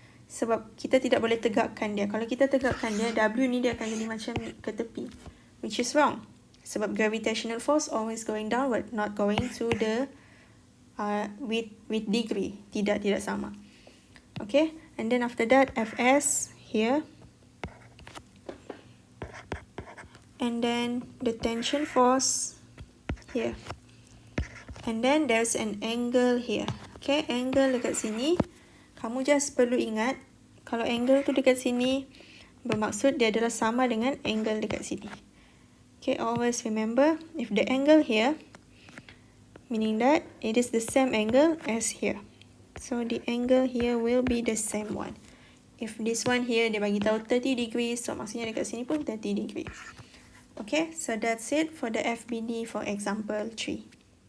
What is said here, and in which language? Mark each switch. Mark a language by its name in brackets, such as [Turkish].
[Malay] Sebab kita tidak boleh tegakkan dia. Kalau kita tegakkan dia, W ni dia akan jadi macam ke tepi. [English] Which is wrong. Sebab gravitational force always going downward, not going to the with degree. [Malay] Tidak sama. [English] Okay, and then after that, Fs here. And then the tension force here. And then there's an angle here. [Malay] Okay, angle dekat sini. Kamu just perlu ingat, kalau angle tu dekat sini, bermaksud dia adalah sama dengan angle dekat sini. [English] Okay, always remember, if the angle here, meaning that it is the same angle as here. So, the angle here will be the same one. If this one here, [Malay] dia bagi tahu [English] 30 degrees, so [Malay] maksudnya dekat sini pun [English] 30 degrees. Okay, so that's it for the FBD for example 3.